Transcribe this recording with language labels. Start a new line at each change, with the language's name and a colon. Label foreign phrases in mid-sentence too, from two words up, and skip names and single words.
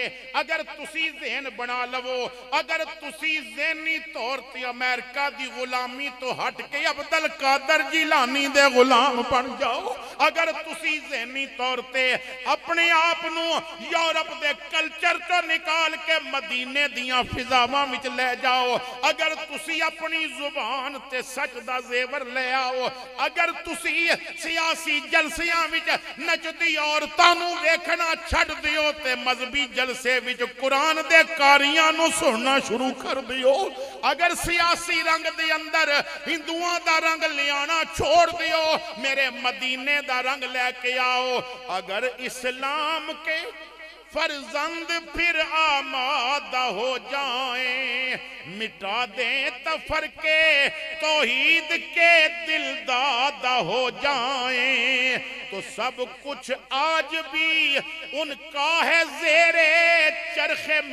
Punjabi: اگر تسی ذہن بنا لو، اگر تسی ذہنی طور تے امریکہ دی غلامی تو ہٹ کے عبد القادر جیلانی دے غلام بن جاؤ، اگر تسی ذہنی طور تے اپنے آپنو یورپ دے کلچر تو نکال کے مدینے دیاں فضاواں وچ لے جاؤ، اگر تسی اپنی زبان تے سچ دا زیور لے آؤ، اگر تسی سیاسی جلسیاں وچ نچدی عورتاں نو ویکھنا چھڈ دیو تے مذہبی جلسے وچ قرآن دے کاریاں نو سننا شروع کر دیو، اگر سیاسی رنگ دے اندر ہندوؤں دا رنگ لیانا چھوڑ دیو، میرے مدینے دا رنگ لے کے آؤ،
Urdu: اگر اسلام کے فرزند پھر آمادہ ہو جائیں، مٹا دیں تفرقے توحید کے دل دادہ ہو جائیں، تو سب کچھ آج بھی ان کا ہے زیر چرخ